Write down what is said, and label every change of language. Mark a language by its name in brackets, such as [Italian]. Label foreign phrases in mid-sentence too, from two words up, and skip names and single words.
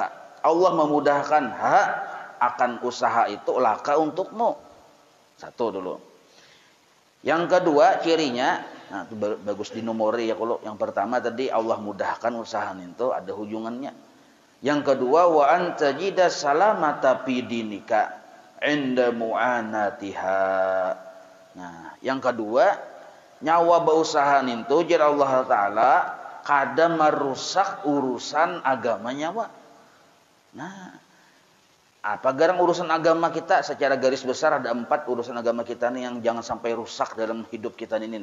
[Indonesian] Allah memudahkan akan usaha itu laka untukmu. Satu dulu. Yang kedua cirinya, nah itu bagus dinomori ya kalau yang pertama tadi Allah mudahkan usaha itu ada hubungannya. Yang kedua [Arabic] وأن تجد سلامة في دينك عند معاناتها. [Banjar] Nah, yang kedua nyawa berusaha itu jar Allah Ta'ala kada merusak urusan agama nyawa. Nah, apa garang urusan agama kita secara garis besar ada 4 urusan agama kita nih yang jangan sampai rusak dalam hidup kita ini.